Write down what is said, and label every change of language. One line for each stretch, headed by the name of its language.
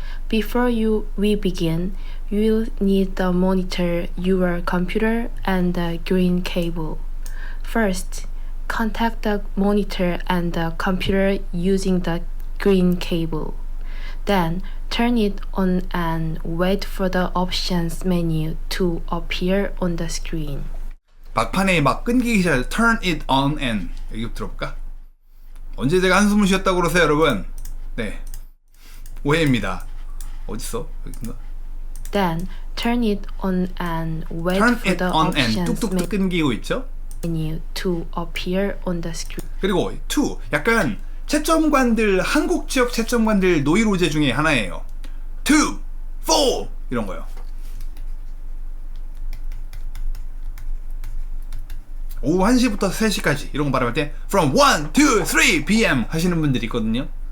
English: Before we begin, you'll need the monitor, your computer, and the green cable. First, contact the monitor and the computer using the green cable. Then, turn it on and wait for the options menu to appear on the screen.
Korean: 막판에 막 끊기기 전에
English: turn it on and
Korean: 여기 들어볼까? 언제 제가 한숨을 쉬었다고 그러세요, 여러분? 네, 오해입니다. 어딨어? 여기인가?
English: Then turn it on and wait turn for it the on and options
Korean: 뚝뚝뚝 끊기고 있죠?
English: menu to appear on the screen.
Korean: 그리고 to 약간 채점관들, 한국 지역 채점관들 노이로제 중에 하나예요. 2, 4 이런 거요. 오후 1시부터 3시까지 이런 거 발음할 때
English: from 1 to 3 p.m.
Korean: 하시는 분들이 있거든요.